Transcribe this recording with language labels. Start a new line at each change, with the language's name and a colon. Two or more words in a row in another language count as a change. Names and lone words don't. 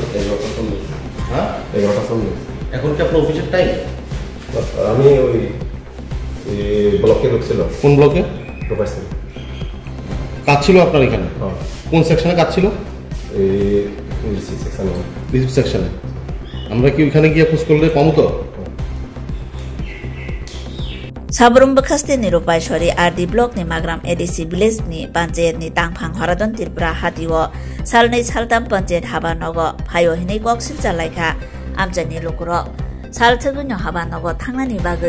Bangla: 11:40। হ্যাঁ, 11:40। এখন কি আপনার অফিসের টাইম? আমি ওই ব্লকে ঢুকছিল। কোন ব্লকে? কাজ ছিল আপনার এখানে? কোন সেকশনে কাজ ছিল?
English: receive section.
Bangla: আমরা কি ওইখানে গিয়ে খোঁজ করলে পাবো তো?
Kok Borok: Sabrum bekas ni rupai sori RD blok ni magram ADC village ni panjayat ni tangphang haradon tirpura hatiwo salnai saltam panjayat habanogo phayo hinai koksil jalaikha amjani lokuro salthagno habanogo thangnani bagai